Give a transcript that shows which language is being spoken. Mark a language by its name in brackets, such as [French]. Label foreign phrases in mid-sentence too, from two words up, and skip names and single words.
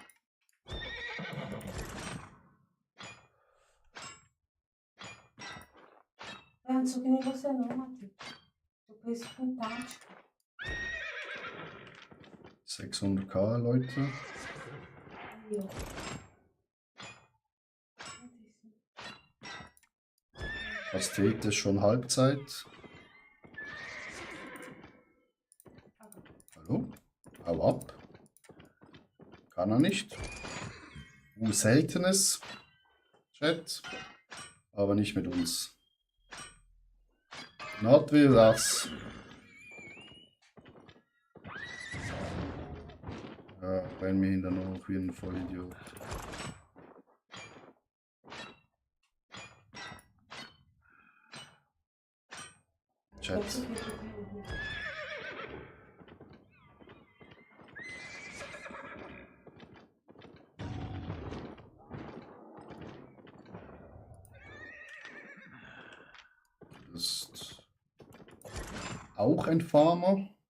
[Portuguese] Eu não sou que nem você não, Matheus. Eu penso com tática. [German] 600k, Leute. [Portuguese] Aí, ó. [German] Pastete ist schon Halbzeit. Hallo? Hau ab. Kann er nicht. Seltenes. Chat. Aber nicht mit uns. [English] Not with us. [German] Ja, renn mir hinter noch wie ein Vollidiot. Chat. Ist auch ein Farmer.